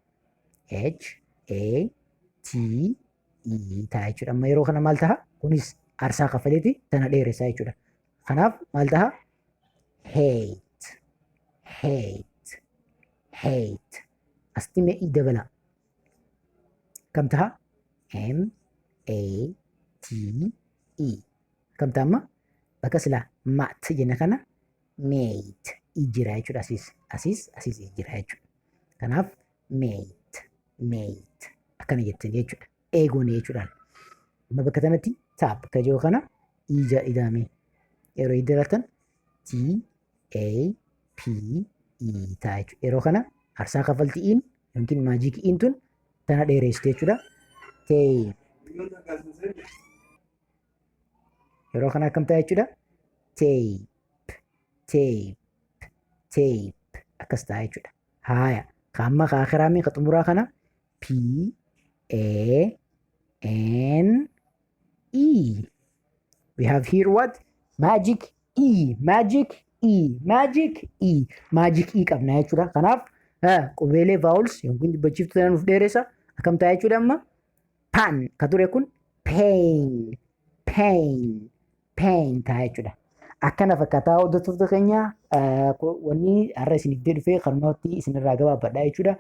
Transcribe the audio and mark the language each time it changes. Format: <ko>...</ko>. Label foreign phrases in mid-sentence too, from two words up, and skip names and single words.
<om>H, A, T, E ta'a jechuudha. Amma yeroo kana maal ta'a? Kunis aarsaa kafaleeti tana dheeressaa jechuudha. Kanaaf maal ta'a?</om> <en>Hate, hate, hate.</en> <om>Asti mee i dabala. Kam ta'a? M-A-T-E. Kam ta'a amma? Bakka silaa mat jenna kana mate i jira jechuudha. Asiis i jira jechuudha. Kanaaf</om> <en>mate, mate.</en> <om>Akkana jettanii jechuudha. Eegoon jechuudhaan. Amma bakka kanatti taap bakka jiru kana ija ida'ame yeroo idaratan T-A-P-E ta'a jechuudha. Yeroo kana aarsaa kafaltiin yookiin maajikiin tun tana dheeressite jechuudha. Yeroo kana akkam ta'a jechuudha. Tape akkas ta'a jechuudha. Haaya kaamma kaakiraamii ka xumuraa kana P-A-N-E.</om> <en>We have here what? Magic E. Magic E</en> <om>qabna jechuudha. Kanaaf qubeelee vowels yookiin dubbachiiftuu ta'an nuuf dheeressa. Akkam ta'a jechuudha amma? Pan ka ture kun pain ta'a jechuudha. Akkana fakkaataa hordoftoota keenya wanni har'a isiniif dhufee kanumatti isinirraa gabaabadha jechuudha.</om>